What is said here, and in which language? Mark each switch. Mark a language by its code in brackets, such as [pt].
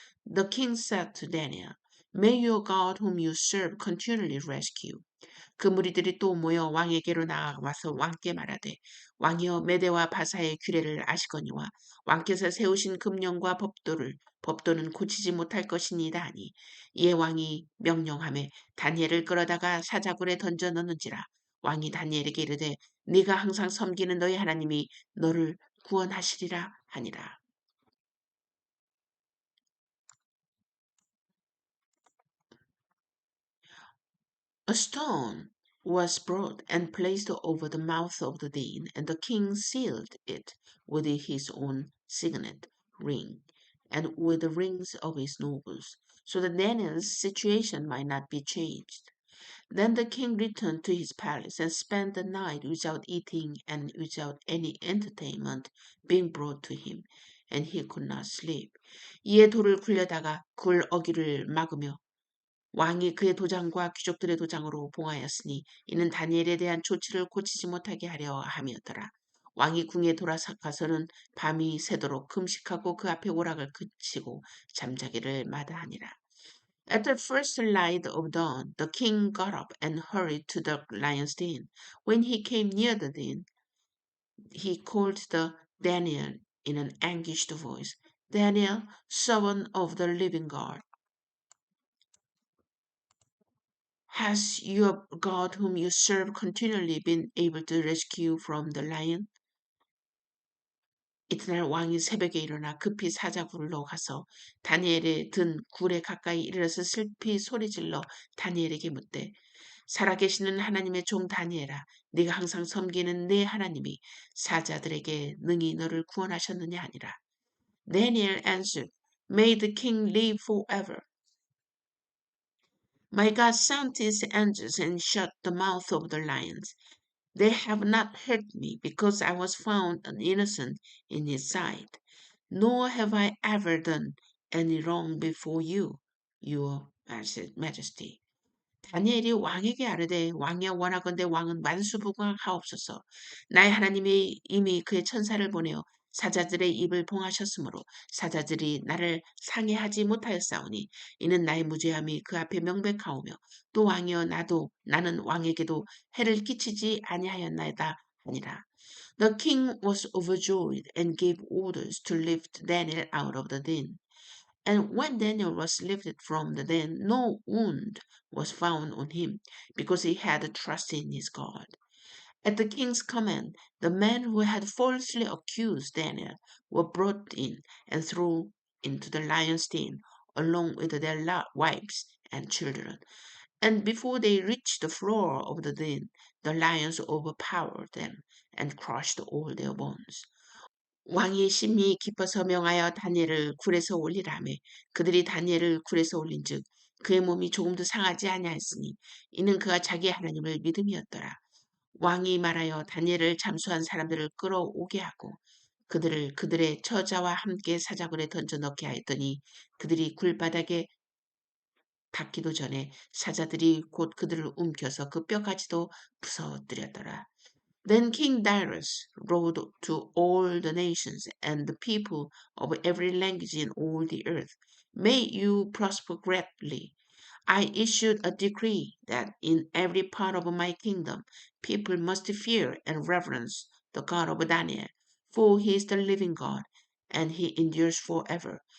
[en] The king said to Daniel, May your God whom you serve continually rescue. [ko] 그 무리들이 또 모여 왕에게로 나아와서 왕께 말하되 왕이여 메대와 바사의 규례를 아시거니와 왕께서 세우신 금령과 법도는 고치지 못할 것이니이다 하니 이에 왕이 명령하매 다니엘을 끌어다가 사자굴에 던져 넣는지라. 왕이 다니엘에게 이르되 네가 항상 섬기는 너희 하나님이 너를 구원하시리라 하니라. [en] A stone was brought and placed over the mouth of the den, and the king sealed it with his own signet ring and with the rings of his nobles, so that Daniel's situation might not be changed. Then the king returned to his palace and spent the night without eating and without any entertainment being brought to him, and he could not sleep. [ko] 이에 돌을 굴려다가 굴 어귀를 막으며 왕이 그의 도장과 귀족들의 도장으로 봉하였으니 이는 다니엘에 대한 조치를 고치지 못하게 하려 함이었더라. 왕이 궁에 돌아가서는 밤이 새도록 금식하고 그 앞에 오락을 그치고 잠자기를 마다하니라. [en] At the first light of dawn, the king got up and hurried to the lion's den. When he came near the den, he called the Daniel in an anguished voice, Daniel, servant of the living God, has your God whom you serve continually been able to rescue from the lion? [ko] 이튿날 왕이 새벽에 일어나 급히 사자굴로 가서 다니엘의 든 굴에 가까이 이르러서 슬피 소리질러 다니엘에게 묻되 살아계시는 하나님의 종 다니엘아 네가 항상 섬기는 네 하나님이 사자들에게 능히 너를 구원하셨느냐 하니라. [en] Daniel answered, May the king live forever. My God sent his angels and shut the mouth of the lions. They have not hurt me because I was found innocent in his sight, nor have I ever done any wrong before you, your majesty. [ko] 다니엘이 왕에게 아뢰되 왕이여 원하건대 왕은 만수부강하옵소서. 나의 하나님이 이미 그의 천사를 보내어 사자들의 입을 봉하셨으므로 사자들이 나를 상해하지 못하였사오니 이는 나의 무죄함이 그 앞에 명백하오며 또 왕이여 나는 왕에게도 해를 끼치지 아니하였나이다 하니라. [en] The king was overjoyed and gave orders to lift Daniel out of the den. And when Daniel was lifted from the den, no wound was found on him, because he had trust in his God. At the king's command, the men who had falsely accused Daniel were brought in and thrown into the lion's den, along with their wives and children. And before they reached the floor of the den, the lions overpowered them and crushed all their bones. [ko] 왕이 심히 기뻐서 명하여 다니엘을 굴에서 올리라며 그들이 다니엘을 굴에서 올린즉 그의 몸이 조금도 상하지 아니하였으니 이는 그가 자기 하나님을 믿음이었더라. 왕이 말하여 다니엘을 잠수한 사람들을 끌어오게 하고 그들을 그들의 처자와 함께 사자굴에 던져 넣게 하였더니 그들이 굴바닥에 닿기도 전에 사자들이 곧 그들을 움켜서 그 뼈까지도 부서뜨렸더라. [en] Then King Darius wrote to all the nations and the people of every language in all the earth, may you prosper greatly. I issued a decree that in every part of my kingdom people must fear and reverence the God of Daniel, for he is the living God, and he endures forever.